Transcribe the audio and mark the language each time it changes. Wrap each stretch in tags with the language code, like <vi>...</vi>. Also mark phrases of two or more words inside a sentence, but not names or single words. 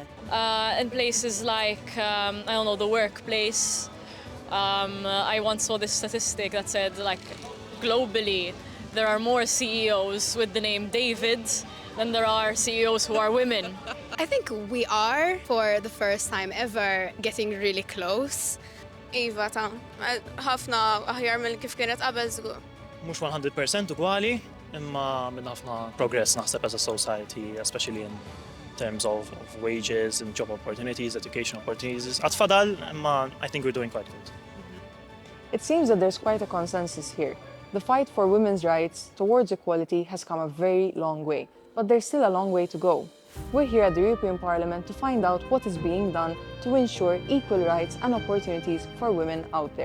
<en>In places like, I don't know, the workplace, I once saw this statistic that said, like, globally, there are more CEOs with the name David than there are CEOs who are women. I think we are, for the first time ever, getting really close.</en> <mt>Iva ta' ħafna aħjar mill kif kienet qabel żgur. Mhux 100% ugwali, imma minn ħafna progress naħseb</mt> <en>as a society, especially in terms of wages and job opportunities, education opportunities.</en> <mt>Għatfadal, imma</mt> <en>I think we're doing quite good. It seems that there's quite a consensus here. The fight for women's rights towards equality has come a very long way, but there's still a long way to go. We're here at the European Parliament to find out what is being done to ensure equal rights and opportunities for women out there.</en>